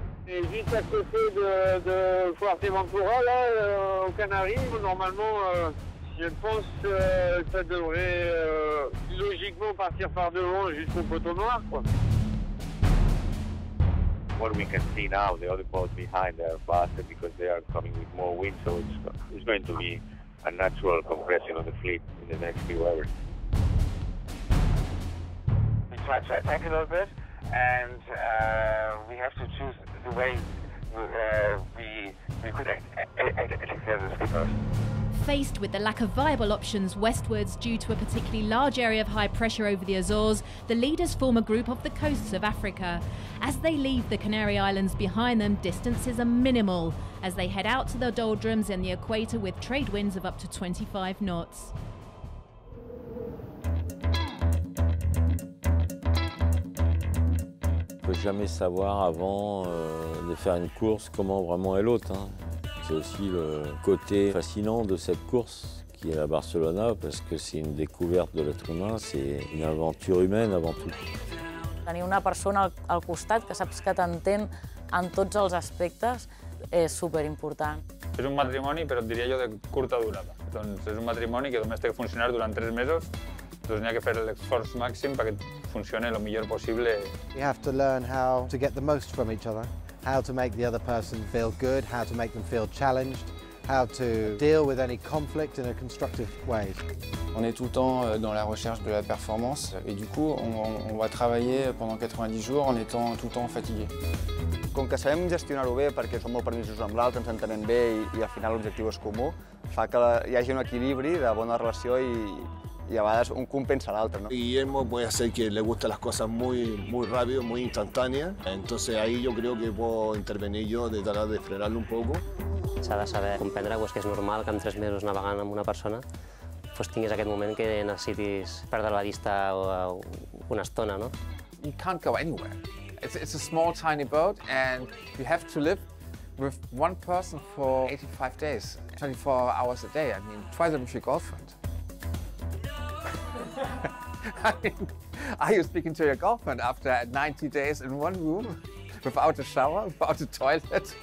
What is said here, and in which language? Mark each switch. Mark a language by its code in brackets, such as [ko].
[fr] Et juste à côté de Fuerteventura, là, aux Canaries, normalement, je pense que ça devrait logiquement partir par devant jusqu'au poteau noir, quoi. [en] What we can see now, the other boats behind, they are faster because they are coming with more wind, so it's going to be a natural compression of the fleet in the next few hours. We try to attack a little bit, and we have to choose the way we could attack the skippers. Faced with the lack of viable options westwards due to a particularly large area of high pressure over the Azores, the leaders form a group off the coasts of Africa. As they leave the Canary Islands behind them, distances are minimal as they head out to the doldrums and the equator with trade winds of up to 25 knots. [fr] On ne peut jamais savoir avant de faire une course comment vraiment est l'autre. C'est aussi le côté fascinant de cette course qui est la Barcelona parce que c'est une découverte de l'être humain, c'est une aventure humaine avant tout. [ca] Tenir una persona al costat que saps que t'entén en tots els aspectes és superimportant. És un matrimoni, però et diria jo de curta durada. Doncs és un matrimoni que només té que funcionar durant 3 mesos, doncs n'hi ha que fer l'esforç màxim perquè funcioni el millor possible. [en] You have to learn how to get the most from each other, how to make the other person feel good, how to make them feel challenged, how to deal with any conflict in a constructive way. [fr] On est tout le temps dans la recherche de la performance et du coup on va travailler pendant 90 jours en étant tout le temps fatigué. [ca] Com que sabem gestionar-ho bé perquè som molt permisos amb l'altre, ens entenem bé i al final l'objectiu és comú, fa que hi hagi un equilibri de bona relació [es] y a veces un compensa al otro, ¿no? Guillermo puede ser que le gustan las cosas muy rápido, muy instantáneas, entonces ahí yo creo que puedo intervenir yo de tratar de frenarlo un poco. [ca] S'ha de saber comprendre que és normal que en 3 mesos navegant amb una persona tinguis aquest moment que necessitis perdre la vista una estona, no? [en] You can't go anywhere. It's a small, tiny boat and you have to live with one person for 85 days, 24 hours a day. I mean, try that with your girlfriend. I mean, are you speaking to your girlfriend after 90 days in one room without a shower, without a toilet?